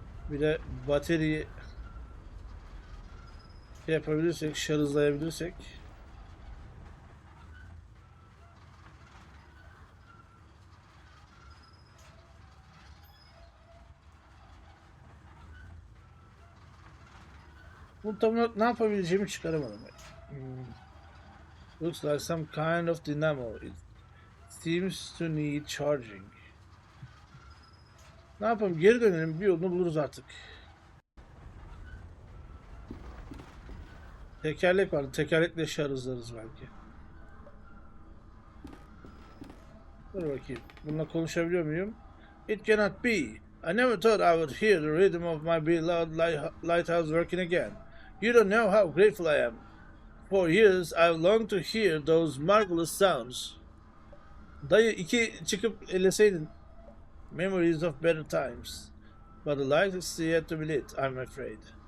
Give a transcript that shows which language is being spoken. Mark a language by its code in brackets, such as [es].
[tr] Bir de batarya yapabilirsek, şarjlayabilirsek. Bu tam olarak ne yapabileceğimi çıkaramadım. [en] Looks like some kind of dynamo. It seems to need charging. [tr] Ne yapalım? Geri dönelim. Bir yolunu buluruz artık. Tekerlek vardı. Tekerlekle şarjlarız belki. Dur bakayım. Bununla konuşabiliyor muyum? [en] It cannot be. I never thought I would hear the rhythm of my beloved lighthouse working again. You don't know how grateful I am. For years I've longed to hear those marvelous sounds. [tr] Dayı iki çıkıp eleseydin. [en] Memories of better times. But the light is still yet to be lit, I'm afraid.